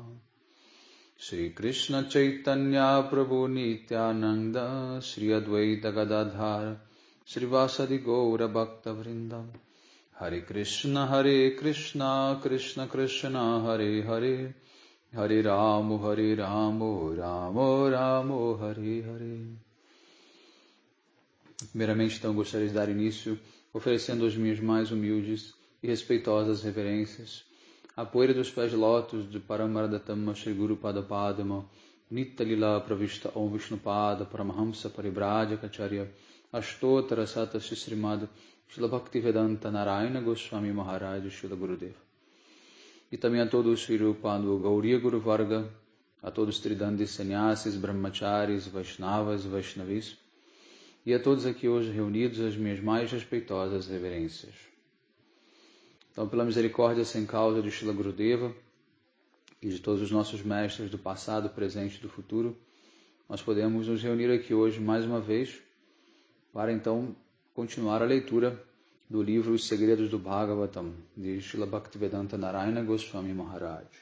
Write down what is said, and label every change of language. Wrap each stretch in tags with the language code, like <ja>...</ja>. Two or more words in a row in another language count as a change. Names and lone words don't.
<sa>श्री कृष्ण चैतन्य प्रभु नित्यानन्द श्री अद्वैत गदाधर श्री वासादि गौर भक्त वृन्द हरे कृष्ण कृष्ण कृष्ण हरे हरे हरे रामो रामो रामो हरे हरे.</sa> <pt>Primeiramente, então, gostaria de dar início oferecendo as minhas mais humildes e respeitosas reverências à poeira dos pés de lótus de Paramaradatama Shri Guru Pada Padma Nitya Lila Pravishta Om Vishnupada Paramahamsa Paribhajacharya Ashtotara Sata Srimad Srila Bhaktivedanta Narayana Goswami Maharaj Srila Gurudeva. E também a todos os Sri Rupa do Gauriya Guru Varga, a todos os Tridandis Sannyasis, Brahmacharis, Vaishnavas, Vaishnavis, e a todos aqui hoje reunidos as minhas mais respeitosas reverências. Então, pela misericórdia sem causa de Srila Gurudeva e de todos os nossos mestres do passado, presente e do futuro, nós podemos nos reunir aqui hoje mais uma vez para então continuar a leitura do livro Os Segredos do Bhagavatam, de Srila Bhaktivedanta Narayana Goswami Maharaj.</pt>